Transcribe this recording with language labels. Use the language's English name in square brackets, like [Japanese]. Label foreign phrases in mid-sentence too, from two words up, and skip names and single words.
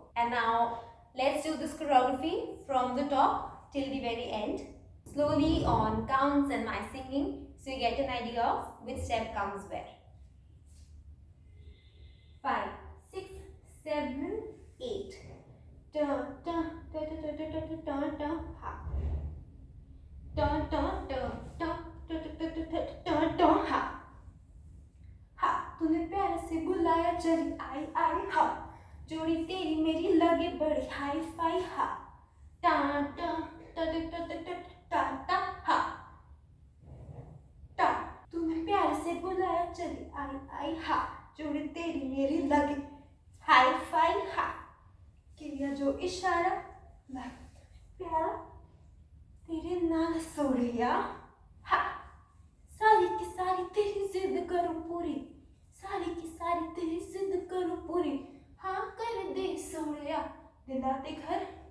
[English] And now let's do this choreography from the top till the very end, slowly on counts and my singing, so you get an idea of which step comes where. 5, 6, 7, 8. Dun, dun, dun, dun, dun, dun, dun, dun, dun, ha. Dun, dun, dun, dun, dun, dun, dun, dun, dun, dun, ha. [Hindi] हा तूने प्यार से बुलाया चली आई आई हा, जोड़ी तेरी मेरी लगे बड़ी हाई फाई हा, टा टा टा टा टा टा टा टा हा, टा तूने प्यार से बुलाया चली आई आई हा, जोड़ी तेरी मेरी लगे हाई फाई हा, किया जो इशारा लग प्यारा [Punjabi] तेरे नाल सोड़िया [Hindi] हा, सारी की सारी तेरी जिद करूं पूरी, सारी की सारी तेरी जिद करूं पूरी, हाँ कर दे सोनिया दिला दे घर